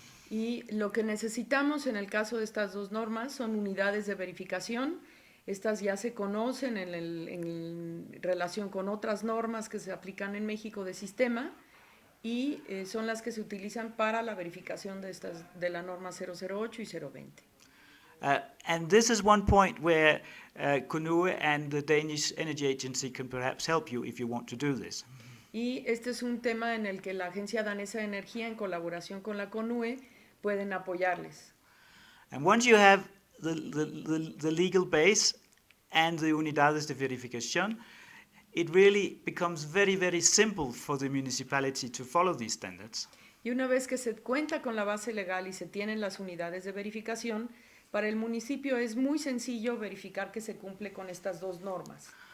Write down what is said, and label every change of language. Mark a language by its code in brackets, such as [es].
[es] Y lo que necesitamos en el caso de estas dos normas son unidades de verificación. Estas ya se conocen en relación con otras normas que se aplican en México de sistema y son las que se utilizan para la verificación de la norma 008 y 020. [en] And this is one point where CONUE and the Danish Energy Agency can perhaps help you if you want to do this. [es] Y este es un tema en el que la Agencia Danesa de Energía, en colaboración con la CONUE, pueden apoyarles. [en] And once you have the legal base and the [es] unidades de verificación, [en] it really becomes very, very simple for the municipality to follow these standards. [es] Y una vez que se cuenta con la base legal y se tienen las unidades de verificación, para el municipio es muy sencillo verificar que se cumple con estas dos normas.